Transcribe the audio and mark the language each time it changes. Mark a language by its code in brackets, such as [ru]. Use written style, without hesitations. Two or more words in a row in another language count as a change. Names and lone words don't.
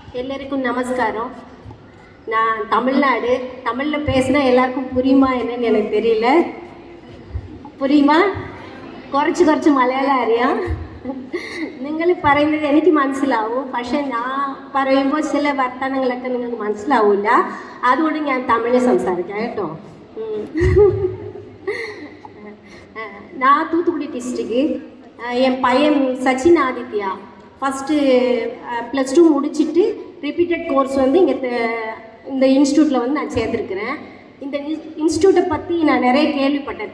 [ta] எல்லாருக்கும் நமஸ்காரம். நான் தமிழ்நாடு. தமிழில் பேசினா எல்லாருக்கும் புரியுமா என்னன்னு எனக்கு தெரியல. [ml] പുരിയുമോ? കുറച്ച് മലയാളം അറിയാം. നിങ്ങൾ പറയുന്നത് എനിക്ക് മനസ്സിലാവും. പക്ഷേ ഞാൻ പറയുമ്പോൾ ചില വർത്തമാനങ്ങളൊക്കെ നിങ്ങൾക്ക് മനസ്സിലാവില്ല. അതുകൊണ്ട് ഞാൻ തമിഴ് സംസാരിക്കാം കേട്ടോ. [ta] நான் தூத்துக்குடி டிஸ்ட்ரிக்ட். என் பையன் சச்சின் ஆதித்யா ஃபஸ்ட்டு +2 முடிச்சுட்டு ரிப்பீட்டட் கோர்ஸ் வந்து இந்த இன்ஸ்டியூட்டில் வந்து நான் சேர்த்துருக்கிறேன். இந்த இன்ஸ்டியூட்டை பற்றி நான் நிறைய கேள்விப்பட்டேன்.